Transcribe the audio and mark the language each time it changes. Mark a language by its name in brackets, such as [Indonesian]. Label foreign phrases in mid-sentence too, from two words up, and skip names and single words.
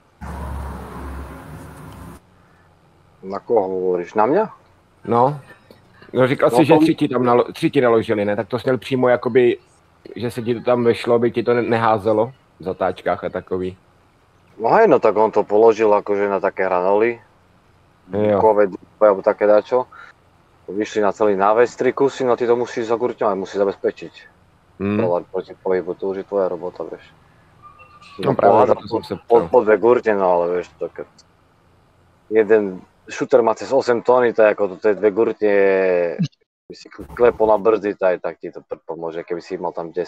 [Slovak] Na koho hovoríš? Na mňa? [Czech] No říkal si, že 3 ti naložili, ne? Tak to směl přímo jakoby, že se ti to tam vešlo, by ti to neházelo v zatáčkách a takový. [Slovak] No hej, no tak on to položil akože na také hranoly. Kové, alebo také dačo. Vyšli na celý náves 3 kusy, no ty to musíš zagurťovať, musíš zabezpečiť. Proti pohybu, to už je tvoja robota, vieš. No práve, to som sa ptal. Po 2 gurte, no ale vieš, to keď... Jeden šuter má cez 8 tóny, tak ako to tie 2 gurte, by si klepol na brzdy, tak ti to pomôže, keby si mal tam 10.